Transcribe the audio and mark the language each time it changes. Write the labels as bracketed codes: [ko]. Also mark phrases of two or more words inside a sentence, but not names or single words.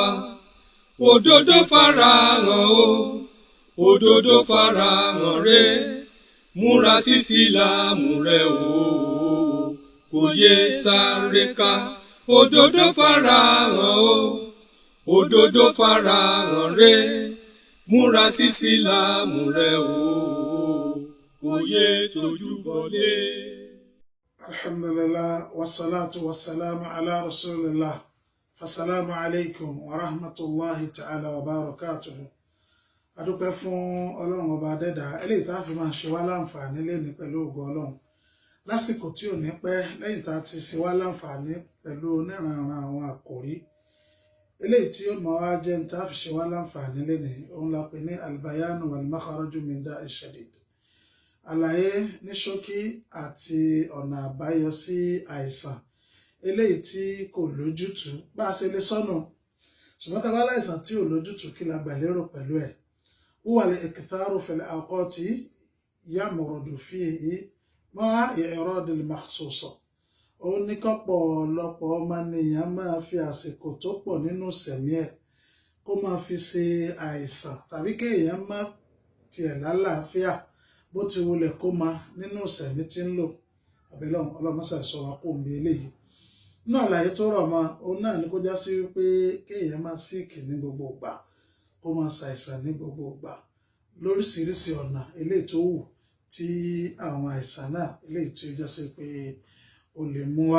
[yo] Òdodo farahàn o, òdodo farahàn rẹ, múra sí Ìsìlámù rẹ o, kò yé sáré ká. Òdodo farahàn o, òdodo farahàn rẹ, múra sí Ìsìlámù rẹ o, kò yé tójú bọlé. [ar] الحمد لله والصلاة والسلام على رسول الله. فالسلام عليكم ورحمة الله تعالى وبركاته. [yo] Adúpẹ́ fún Ọlọ́run ọba dẹ́dà, eléyìí tá fi máa ṣe wá láǹfààní lénìí pẹ̀lú ògo Ọlọ́run. Lásìkò tí ò ní pẹ́ lẹ́yìn tá ti ṣe wá láǹfààní pẹ̀lú oníranran àwọn àkòrí. Eléyìí tí ó mọ̀ wá jẹ́ ní tá fi ṣe wá láǹfààní lénìí, òun la pè ní [ar] البيان والمخرج من داء شديد. [yo] Àlàyé ní ṣókí àti ọ̀nà àbáyọ sí àìsàn eléyìí tí kò lójútùú bá a ṣe lè sọ́nà, ṣùgbọ́n tá bá láìsàn tí ò lójútùú kí la gbà lérò pẹ̀lú ẹ̀. [ar] هو الإكثار في الأوقات يمرض فيه مع الأعراض المخصوصة. [yo] Òun ní kọ́pọ̀lọpọ̀ ọmọnìyàn máa fi àsìkò tó pọ̀ nínú sẹ̀mí ẹ̀ kó máa fi ṣe àìsàn, tàbí kéèyàn má tiẹ̀ lálàáfíà bó ti wulẹ̀ kó máa nínú sẹ̀mí tí ń lò. Àbẹ̀lọ́run ọlọ́mọṣà sọ wá kó ń bí eléyìí. Náà àlàyé tó rọ̀ mọ́ òun náà ni kó já sí wípé kéèyàn máa síìkì ní gbogbo ìgbà, kó máa ṣàìsàn ní gbogbo ìgbà lóríṣiríṣi ọ̀nà eléyìí tó wù tí àwọn àìsàn náà eléyìí tí ó já sí pé ó lè mú wá.